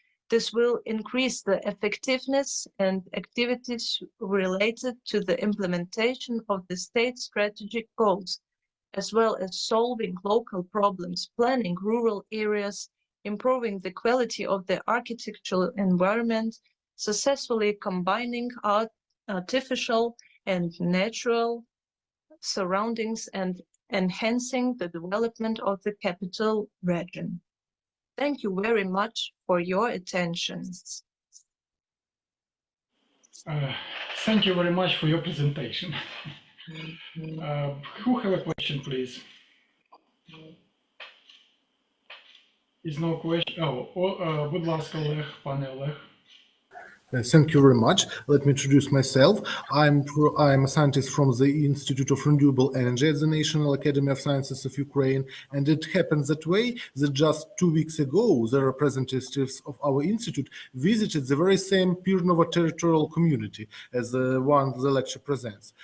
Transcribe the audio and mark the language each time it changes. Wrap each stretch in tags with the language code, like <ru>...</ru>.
<en>This will increase the effectiveness and activities related to the implementation of the state strategic goals, as well as solving local problems, planning rural areas, improving the quality of the architectural environment, successfully combining artificial and natural surroundings, and enhancing the development of the capital region. Thank you very much for your attention. Thank you very much for your presentation. Who have a question, please? Is no question.</en> <uk>Будь ласка, Олег, пане Олег.</uk> <en>Thank you very much. Let me introduce myself. I'm a scientist from the Institute of Renewable Energy at the National Academy of Sciences of Ukraine, and it happens that way that just 2 weeks ago, the representatives of our institute visited the very same Pirnovo territorial community as the one the lecture presents.</en>